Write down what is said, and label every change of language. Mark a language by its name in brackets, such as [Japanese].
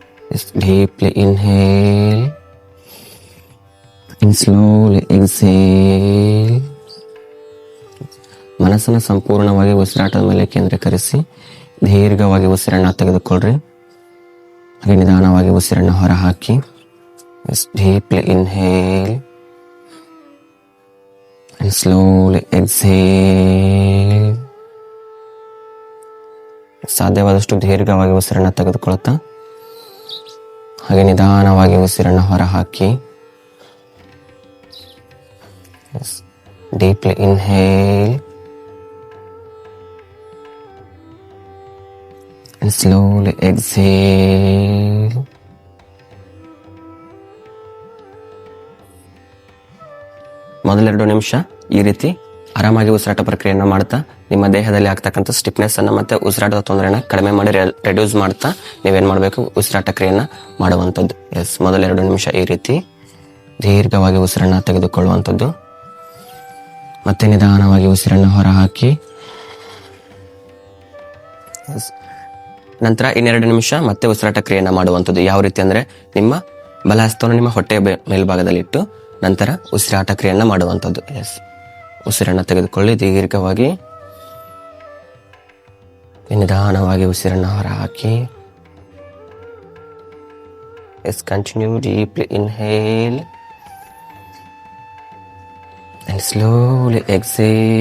[English] Yes, deeply inhale and slowly exhale. [Kannada] ಮನಸ್ಸನ್ನು ಸಂಪೂರ್ಣವಾಗಿ ಉಸಿರಾಟದ ಮೇಲೆ ಕೇಂದ್ರೀಕರಿಸಿ ದೀರ್ಘವಾಗಿ ಉಸಿರನ್ನ ತೆಗೆದುಕೊಳ್ಳ್ರಿ. ಹಾಗೆ ನಿಧಾನವಾಗಿ ಉಸಿರನ್ನು ಹೊರ ಹಾಕಿ. [English] Deeply inhale and slowly exhale. [Kannada] ಸಾಧ್ಯವಾದಷ್ಟು ದೀರ್ಘವಾಗಿ ಉಸಿರನ್ನು ತೆಗೆದುಕೊಳ್ತಾ ಹಾಗೆ ನಿಧಾನವಾಗಿ ಉಸಿರನ್ನು ಹೊರ ಹಾಕಿ. [English] Deeply inhale and slowly exhale. [Kannada] ಮೊದಲ 2 ನಿಮಿಷ ಈ ರೀತಿ ಆರಾಮಾಗಿ ಉಸಿರಾಟ ಪ್ರಕ್ರಿಯೆಯನ್ನು ಮಾಡ್ತಾ ನಿಮ್ಮ ದೇಹದಲ್ಲಿ ಆಗ್ತಕ್ಕಂಥ ಸ್ಟಿಫ್ನೆಸ್ ಅನ್ನ ಮತ್ತೆ ಉಸಿರಾಟದ ತೊಂದರೆನ ಕಡಿಮೆ ಮಾಡಿ ರೆಡ್ಯೂಸ್ ಮಾಡ್ತಾ ನೀವೇನ್ ಮಾಡಬೇಕು, ಉಸಿರಾಟ ಕ್ರಿಯೆಯನ್ನ ಮಾಡುವಂಥದ್ದು. ಮೊದಲ 2 ನಿಮಿಷ ಈ ರೀತಿ ದೀರ್ಘವಾಗಿ ಉಸಿರನ್ನ ತೆಗೆದುಕೊಳ್ಳುವಂಥದ್ದು. ಮತ್ತೆ ನಿಧಾನವಾಗಿ ಉಸಿರನ್ನು ಹೊರ ಹಾಕಿ. ನಂತರ 2 ನಿಮಿಷ ಮತ್ತೆ ಉಸಿರಾಟ ಕ್ರಿಯೆಯನ್ನ ಮಾಡುವಂಥದ್ದು. ಯಾವ ರೀತಿ ಅಂದ್ರೆ ನಿಮ್ಮ ಬಲಹಸ್ತವನ್ನು ನಿಮ್ಮ ಹೊಟ್ಟೆಯ ಮೇಲ್ಭಾಗದಲ್ಲಿಟ್ಟು ನಂತರ ಉಸಿರಾಟ ಕ್ರಿಯೆಯನ್ನ ಮಾಡುವಂಥದ್ದು. ಉಸಿರನ್ನ ತೆಗೆದುಕೊಳ್ಳಿ ದೀರ್ಘವಾಗಿ, ನಿಧಾನವಾಗಿ ಉಸಿರನ್ನ ಹೊರ ಹಾಕಿ. [English] Continue. Deeply inhale and slowly exhale.